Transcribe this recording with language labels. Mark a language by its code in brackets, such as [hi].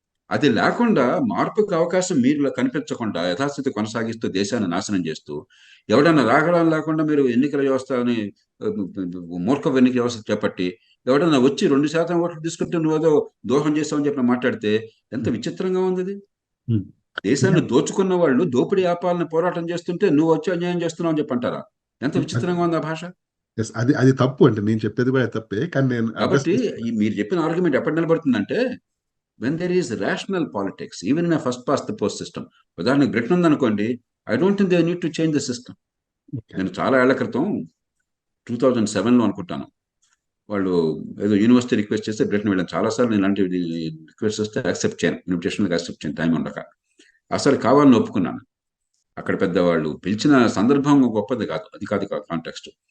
[te] అది లేకుండా, మార్పుకు అవకాశం మీరు కనిపించకుండా యథాస్థితి కొనసాగిస్తూ దేశాన్ని నాశనం చేస్తూ, ఎవడన్నా రాగడం లేకుండా మీరు ఎన్నికల వ్యవస్థని మూర్ఖ ఎన్నికల వ్యవస్థ చేపట్టి, ఎవడన్నా వచ్చి 2% ఓట్లు తీసుకుంటే నువ్వు ఏదో దోహం చేస్తావని చెప్పి మాట్లాడితే ఎంత విచిత్రంగా ఉంది అది. దేశాన్ని దోచుకున్న వాళ్ళు దోపిడీ ఆపాలని పోరాటం చేస్తుంటే నువ్వు వచ్చి అన్యాయం చేస్తున్నావు అని చెప్పి అంటారా? ఎంత విచిత్రంగా ఉంది ఆ భాష. అది అది తప్పు అంటే నేను చెప్పేది కూడా తప్పే, కానీ నేను కాబట్టి మీరు చెప్పిన ఆర్గ్యుమెంట్ ఎప్పటి నిలబడుతుందంటే, [en] when there is rational politics, even in a first past the post system. [te] ఉదాహరణకు బ్రిటన్ ఉందనుకోండి, [en] I don't think they need to change the system. [te] నేను చాలా ఏళ్ల క్రితం 2007లో అనుకుంటాను, వాళ్ళు ఏదో యూనివర్సిటీ రిక్వెస్ట్ చేస్తే బ్రిటన్ వెళ్ళాను. చాలాసార్లు ఇలాంటి రిక్వెస్ట్ వస్తే యాక్సెప్ట్ చేయను, ఇన్విటేషన్కి యాక్సెప్ట్ చేయను, టైం ఉండక. అసలు కావాలని ఒప్పుకున్నాను. అక్కడ పెద్దవాళ్ళు పిలిచిన సందర్భం గొప్పది కాదు, అది కాదు కాంటెక్స్ట్.